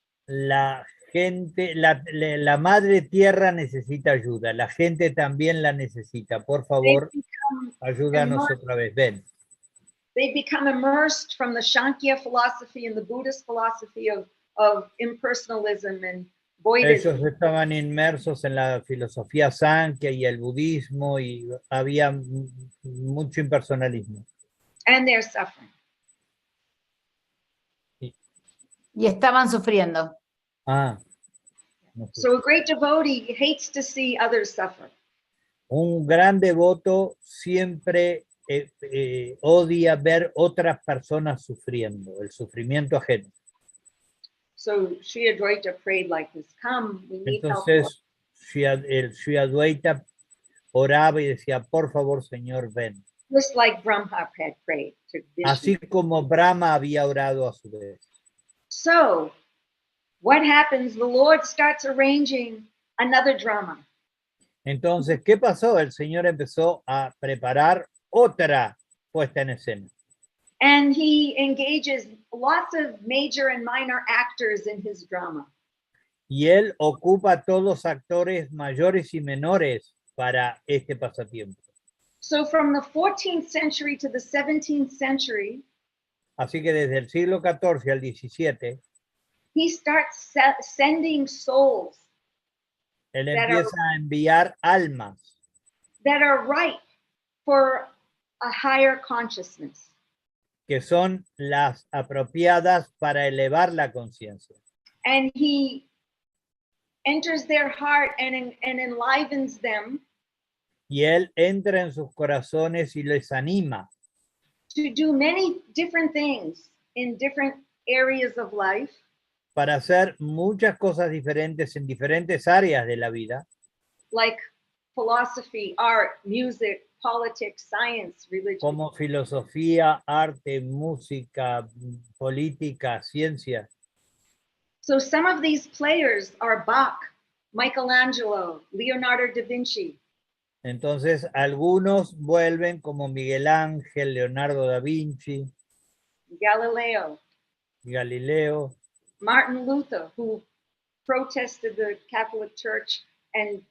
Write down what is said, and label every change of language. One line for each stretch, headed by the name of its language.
Spanish: La gente, la madre tierra necesita ayuda. La gente también la necesita. Por favor, ayúdanos otra vez. Ven.
English: They become immersed from the Shankya philosophy and the Buddhist philosophy of impersonalism and voidism.
Spanish: Ellos estaban inmersos en la filosofía Sankhya y el budismo y había mucho impersonalismo.
English: And they're suffering.
Spanish: Y estaban sufriendo. No sé.
English: So a great devotee hates to see others suffer.
Spanish: Un gran devoto siempre odia ver otras personas sufriendo, el sufrimiento ajeno.
English: So Sri Adwaita prayed like this, come, we need help.
Spanish: Entonces, el Sri Adwaita oraba y decía, por favor, Señor, ven.
English: Just like Brahma had prayed to Vishnu.
Spanish: Así como Brahma había orado a su vez.
English: So what happens? The Lord starts arranging another drama.
Spanish: Entonces, ¿qué pasó? El Señor empezó a preparar otra puesta en escena.
English: And he engages lots of major and minor actors in his drama.
Spanish: Y él ocupa a todos los actores mayores y menores para este pasatiempo.
English: So from the 14th century to the 17th century,
Spanish: Así que desde el siglo XIV al XVII,
English: he starts sending souls
Spanish: él
English: that
Spanish: empieza a enviar almas
English: that are ripe for a higher consciousness.
Spanish: que son las apropiadas para elevar la conciencia.
English: And he enters their heart and enlivens them
Spanish: Y él entra en sus corazones y les anima
English: to do many different things in different areas of life,
Spanish: para hacer muchas cosas diferentes en diferentes áreas de la vida,
English: like philosophy, art, music, politics, science, religion.
Spanish: como filosofía, arte, música, política, ciencia.
English: So some of these players are Bach, Michelangelo, Leonardo da Vinci.
Spanish: Entonces, algunos vuelven como Miguel Ángel, Leonardo da Vinci,
English: Galileo,
Spanish: Galileo,
English: Martin Luther, who protested the Catholic Church and